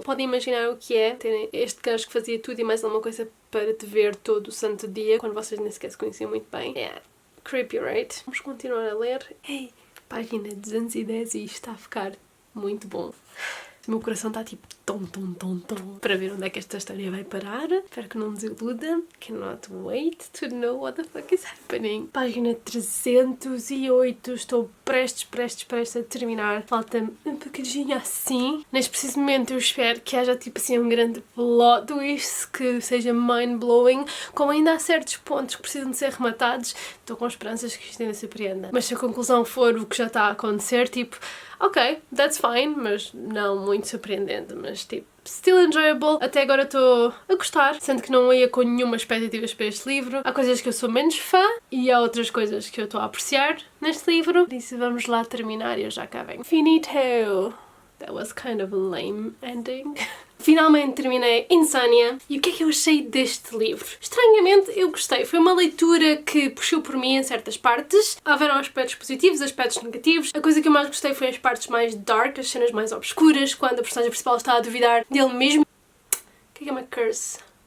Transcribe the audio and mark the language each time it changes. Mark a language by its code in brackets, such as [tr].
[pt] Podem imaginar o que é terem este gajo que fazia tudo e mais alguma coisa para te ver todo o santo dia, quando vocês nem sequer se conheciam muito bem. É creepy, right? Vamos continuar a ler. Ei, página 210 e isto está a ficar muito bom. O meu coração está tipo tom, para ver onde é que esta história vai parar. Espero que não desiluda. [en] Cannot wait to know what the fuck is happening. [pt] Página 308. Estou prestes a terminar. Falta-me um bocadinho assim. Neste preciso momento eu espero que haja tipo assim um grande plot twist que seja mind-blowing. Como ainda há certos pontos que precisam de ser rematados, estou com esperanças que isto ainda surpreenda. Mas se a conclusão for o que já está a acontecer, tipo, ok, [en] that's fine, [pt] mas não muito surpreendente, mas tipo, [en] still enjoyable. [pt] Até agora estou a gostar, sendo que não ia com nenhuma expectativa para este livro. Há coisas que eu sou menos fã e há outras coisas que eu estou a apreciar neste livro. Por isso vamos lá terminar e eu já cá venho. Finito! [en] That was kind of a lame ending. [pt] Finalmente terminei Insomnia. E o que é que eu achei deste livro? Estranhamente, eu gostei. Foi uma leitura que puxou por mim em certas partes. Houveram aspectos positivos, aspectos negativos. A coisa que eu mais gostei foi as partes mais dark, as cenas mais obscuras, quando a personagem principal está a duvidar dele mesmo. O que é uma curse?